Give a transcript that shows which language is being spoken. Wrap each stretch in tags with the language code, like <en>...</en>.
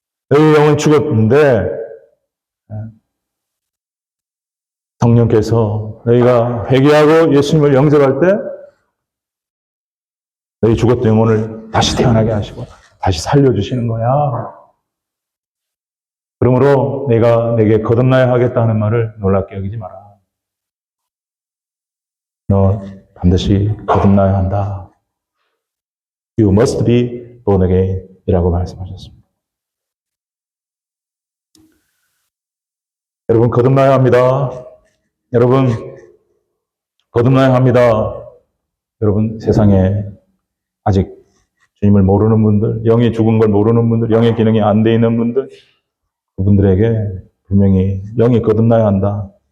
<ko>너희 영은 죽었는데 성령께서 너희가 회개하고 예수님을 영접할 때 너희 죽었던 영혼을 다시 태어나게 하시고 다시 살려주시는 거야. 그러므로 내가 내게 거듭나야 하겠다는 말을 놀랍게 여기지 마라. 너 반드시 거듭나야 한다.</ko> <en>You must be born again</en> <ko>이라고 말씀하셨습니다. 여러분 거듭나야 합니다. 여러분 거듭나야 합니다. 여러분 세상에 아직 주님을 모르는 분들, 영이 죽은 걸 모르는 분들, 영의 기능이 안 돼 있는 분들, 그분들에게 분명히 영이 거듭나야 한다.</ko>